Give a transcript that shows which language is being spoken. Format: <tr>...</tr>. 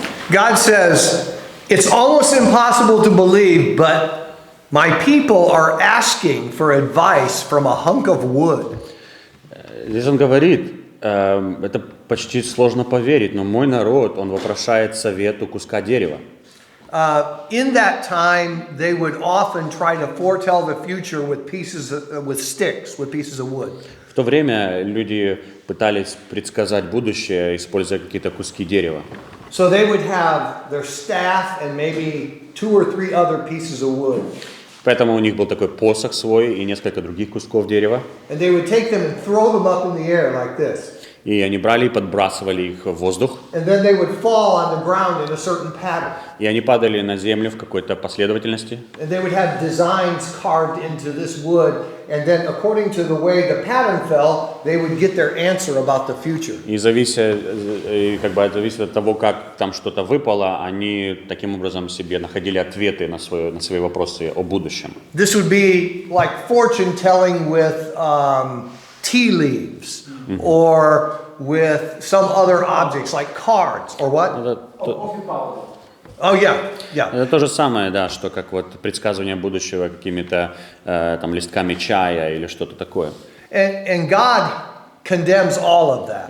<en>God says, it's almost impossible to believe, but my people are asking for advice from a hunk of wood.</en> <ru>Здесь он говорит, это почти сложно поверить, но мой народ, он вопрошает совет у куска дерева.</ru> <en>In that time, they would often try to foretell the future with pieces with pieces of wood.</en> <ru>В то время люди пытались предсказать будущее, используя какие-то куски дерева.</ru> <en>So they would have their staff and maybe 2 or 3 other pieces of wood.</en> <ru>Поэтому у них был такой посох свой и несколько других кусков дерева.</ru> <en>And they would take them and throw them up in the air like this.</en> <ru>И они брали и подбрасывали их в воздух.</ru> <en>And then they would fall on the ground in a certain pattern.</en> <ru>И они падали на землю в какой-то последовательности.</ru> <en>And they would have designs carved into this wood, and then according to the way the pattern fell, they would get their answer about the future.</en> <ru>И зависит от того, как там что-то выпало, они таким образом себе находили ответы на свои вопросы о будущем.</ru> <en>This would be like fortune telling with tea leaves, or with some other objects like cards, or what? Oh yeah.</en> <ru>Это то же самое, да, что как вот предсказывание будущего какими-то там листками чая или что-то такое.</ru> <en>And God condemns all of that.</en>